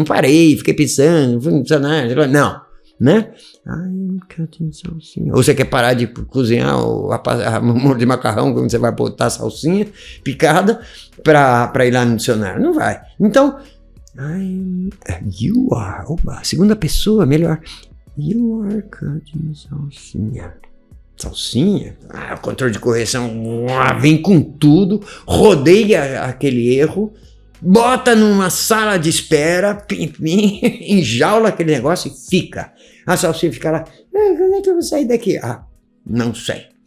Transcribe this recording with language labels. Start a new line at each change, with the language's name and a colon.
Portuguese: Não parei, fiquei pensando, não fui pensando nada. Não, né?
English: I'm cutting salsinha.
Portuguese: Ou você quer parar de cozinhar a molho de macarrão quando você vai botar salsinha picada para ir lá no dicionário? Não vai. Então, you are. Oba, segunda pessoa, melhor.
English: You are cutting salsinha.
Portuguese: Salsinha? O controle de correção vem com tudo, rodeia aquele erro, bota numa sala de espera, enjaula aquele negócio e fica. A salsinha fica lá. Quando é que eu vou sair daqui? Não sei.